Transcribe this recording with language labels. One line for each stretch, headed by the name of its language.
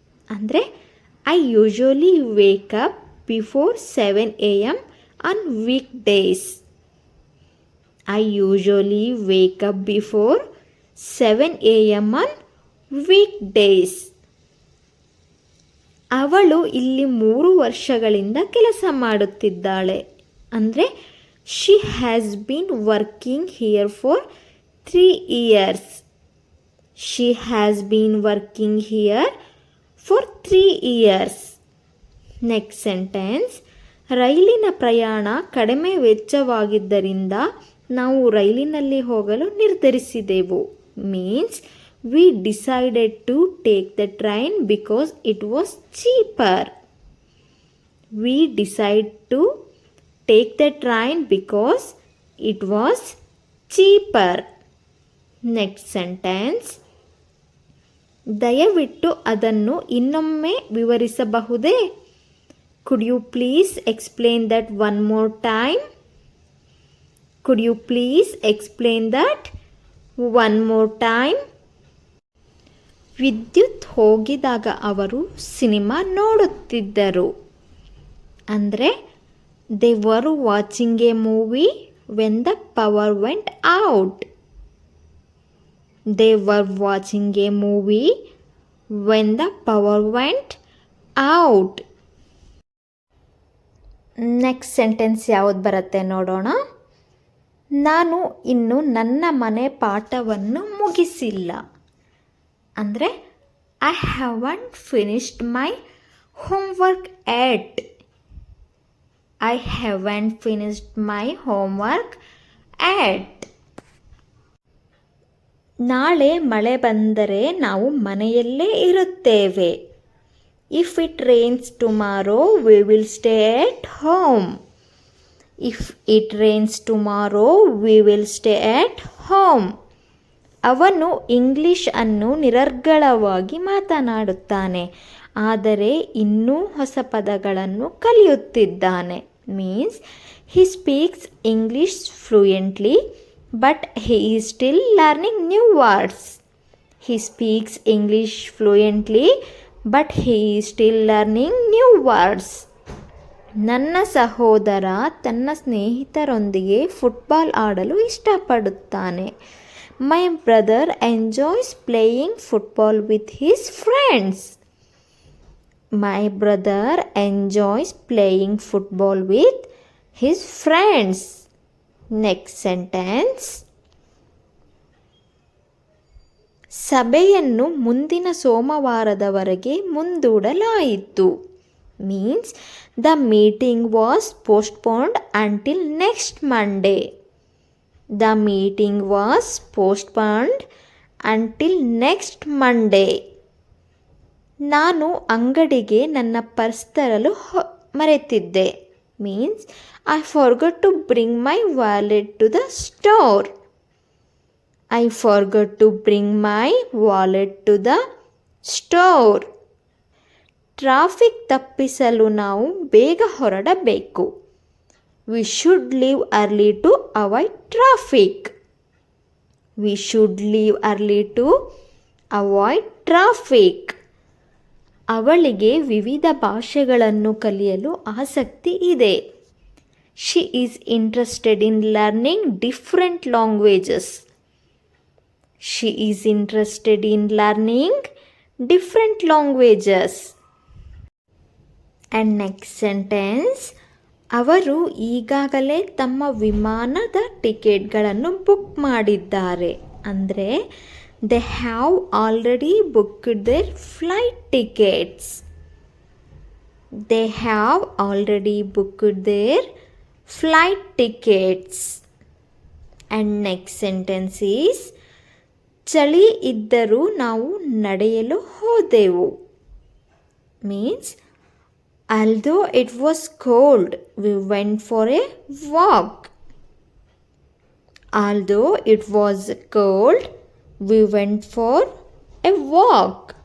English: ಅಂದರೆ I usually wake up before 7 AM on weekdays. I usually wake up before 7 AM on weekdays.
Kannada: ಅವಳು ಇಲ್ಲಿ 3 ವರ್ಷಗಳಿಂದ ಕೆಲಸ ಮಾಡುತ್ತಿದ್ದಾಳೆ.
English: ಅಂದರೆ she has been working here for 3 years. She has been working here for 3 years. Next sentence:
Kannada: ರೈಲಿನ ಪ್ರಯಾಣ ಕಡಿಮೆ ವೆಚ್ಚವಾಗಿದ್ದರಿಂದ ನಾವು ರೈಲಿನಲ್ಲಿ ಹೋಗಲು ನಿರ್ಧರಿಸಿದೆವು.
English: Means we decided to take the train because it was cheaper. We decided to take the train because it was cheaper. Next sentence:
Kannada: ದಯವಿಟ್ಟು ಅದನ್ನು ಇನ್ನೊಮ್ಮೆ ವಿವರಿಸಬಹುದೇ?
English: Could you please explain that one more time? Could you please explain that one more time?
Kannada: ವಿದ್ಯುತ್ ಹೋಗಿದಾಗ ಅವರು cinema ನೋಡುತ್ತಿದ್ದರು.
English: ಅಂದರೆ they were watching a movie when the power went out. They were watching a movie when the power went out. Next sentence
Kannada: ಯಾವುದು ಬರುತ್ತೆ ನೋಡೋಣ. ನಾನು ಇನ್ನು ನನ್ನ ಮನೆ ಪಾಠವನ್ನು ಮುಗಿಸಿಲ್ಲ.
English: ಅಂದರೆ I haven't finished my homework yet. I haven't finished my homework yet.
Kannada: ನಾಳೆ ಮಳೆ ಬಂದರೆ ನಾವು ಮನೆಯಲ್ಲೇ ಇರುತ್ತೇವೆ.
English: If it rains tomorrow, we will stay at home. If it rains tomorrow, we will stay at home.
Kannada: ಅವನು ಇಂಗ್ಲಿಷ್ ಅನ್ನು ನಿರರ್ಗಳವಾಗಿ ಮಾತನಾಡುತ್ತಾನೆ, ಆದರೆ ಇನ್ನೂ ಹೊಸ ಪದಗಳನ್ನು ಕಲಿಯುತ್ತಿದ್ದಾನೆ.
English: Means he speaks English fluently, but he is still learning new words. He speaks English fluently, but he is still learning new words.
Kannada: ನನ್ನ ಸಹೋದರ ತನ್ನ ಸ್ನೇಹಿತರೊಂದಿಗೆ ಫುಟ್ಬಾಲ್ ಆಡಲು ಇಷ್ಟಪಡುತ್ತಾನೆ.
English: My brother enjoys playing football with his friends. My brother enjoys playing football with his friends. Next sentence:
Kannada: ಸಭೆಯನ್ನು ಮುಂದಿನ ಸೋಮವಾರದವರೆಗೆ ಮುಂದೂಡಲಾಯಿತು.
English: Means the meeting was postponed until next Monday. The meeting was postponed until next Monday.
Kannada: ನಾನು ಅಂಗಡಿಗೆ ನನ್ನ purse ತರಲು ಮರೆತಿದ್ದೆ.
English: Means I forgot to bring my wallet to the store. I forgot to bring my wallet to the store.
Kannada: Traffic ತಪ್ಪಿಸಲು ನಾವು ಬೇಗ ಹೊರಡಬೇಕು.
English: We should leave early to avoid traffic. We should leave early to avoid traffic.
Kannada: ಅವಳಿಗೆ ವಿವಿಧ ಭಾಷೆಗಳನ್ನು ಕಲಿಯಲು ಆಸಕ್ತಿ ಇದೆ.
English: She is interested in learning different languages. She is interested in learning different languages. And next sentence:
Kannada: ಅವರು ಈಗಾಗಲೇ ತಮ್ಮ ವಿಮಾನದ ಟಿಕೆಟ್ಗಳನ್ನು ಬುಕ್ ಮಾಡಿದ್ದಾರೆ.
English: ಅಂದರೆ they have already booked their flight tickets. They have already booked their flight tickets. And next sentence is
Kannada: ಚಳಿ ಇದ್ದರೂ ನಾವು ನಡೆಯಲು ಹೋದೆವು.
English: Means although it was cold, we went for a walk. Although it was cold, we went for a walk.